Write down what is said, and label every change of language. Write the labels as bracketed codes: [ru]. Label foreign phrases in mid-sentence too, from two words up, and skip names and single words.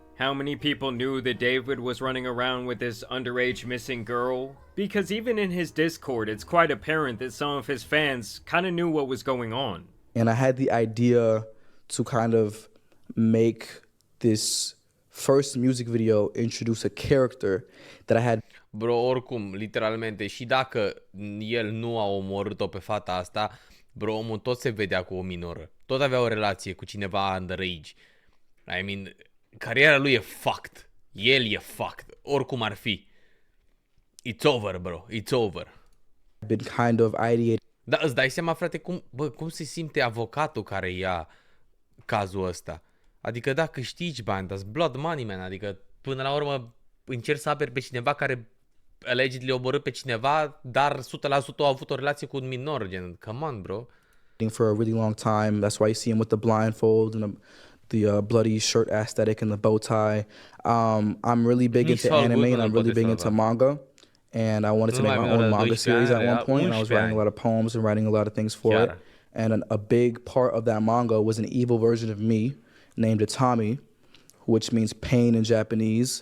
[en] How many people knew that David was running around with this underage missing girl? Because even in his Discord, it's quite apparent that some of his fans kind of knew what was going on. And I had the idea to kind of make this first music video introduce a character that I had. Bro, [ro] oricum, literalmente, și dacă el nu a omorât-o pe fata asta, bro, omul tot se vedea cu o minoră. Tot avea o relație cu cineva underage. [en] I mean, [ro] cariera lui e fucked. El e fucked. Oricum ar fi. [en] It's over, bro. It's over. Been kind of ideated. [ro] Da, îți dai seama, frate, cum se simte avocatul care ia cazul ăsta? Adică da, câștigi bani, dar [en] blood money, man. [ro] Adică până la urmă încerci să aperi pe cineva care allegedly omorât pe cineva, dar 100% a avut o relație cu un minor, gen, [en] come on, bro. For a really long time, that's why you see him with the blindfold and the bloody shirt aesthetic and the bow tie. I'm really big into anime and I'm really big into manga, and I wanted to make my own manga series at one point. And I was writing a lot of poems and writing a lot of things for it. And a big part of that manga was an evil version of me named Itami, which means pain in Japanese.